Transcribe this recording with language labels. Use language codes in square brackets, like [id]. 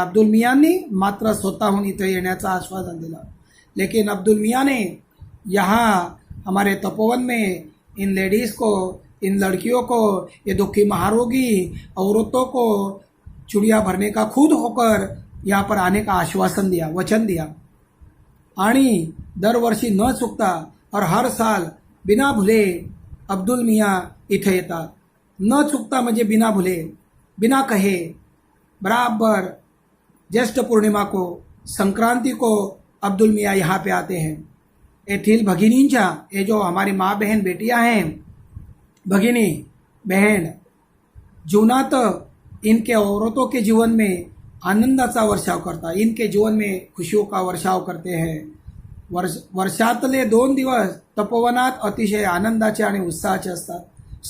[mr] अब्दुल मियांनी मात्र स्वतःहून इथे येण्याचं आश्वासन दिला। [hi] लेकिन अब्दुल मियाँ ने यहाँ हमारे तपोवन में इन लेडीज़ को, इन लड़कियों को, ये दुखी महारोगी औरतों को चूड़ियाँ भरने का खुद होकर यहाँ पर आने का आश्वासन दिया, वचन दिया। [mr] आणि दरवर्षी न चुकता [hi] और हर साल बिना भुले अब्दुल मियाँ [mr] इथे येतात। न चुकता म्हणजे [hi] बिना भुले, बिना कहे, बराबर ज्येष्ठ पूर्णिमा को, संक्रांति को अब्दुल मियाँ यहाँ पे आते हैं। [mr] येथील भगिनींच्या, [hi] ये जो हमारी माँ बहन बेटियां हैं, भगिनी बहन, जीवनात इनके औरतों के जीवन में [mr] आनंदाचा वर्षाव करता, [hi] इनके जीवन में खुशियों का वर्षाव करते हैं। [mr] वर्षातले 2 दिवस तपोवनात अतिशय आनंदाचे आणि उत्साहाचे असतात।